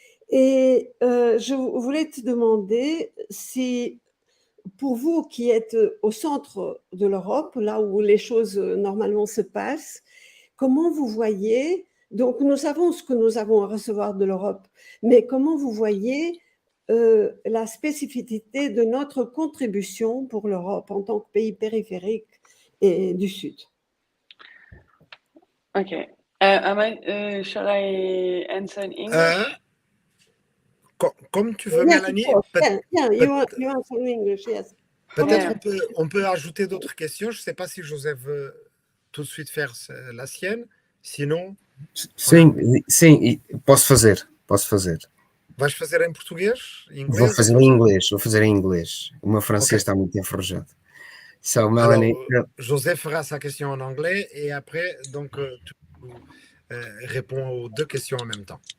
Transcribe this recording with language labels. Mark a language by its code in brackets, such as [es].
[fr] Et je voulais te demander si, pour vous qui êtes au centre de l'Europe, là où les choses normalement se passent, comment vous voyez, donc nous savons ce que nous avons à recevoir de l'Europe, mais comment vous voyez la spécificité de notre contribution pour l'Europe en tant que pays périphérique et du Sud? [en] Okay. Shall I answer in English? [fr] Comme tu veux, [en] Yes, [fr] Mélanie. [en] of course. Yeah, you answer in English, yes. [fr] Peut-être on peut ajouter d'autres questions. Je ne sais pas si José veut tout de suite faire la sienne. Sinon... [pt] Sim, sim, posso fazer. Vais fazer em português, inglês? Vou fazer em inglês. O meu francês está muito enferrujado. [en] So, Mélanie... [fr] Alors, José fera sa question en anglais et après, donc, tu réponds aux deux questions en même temps.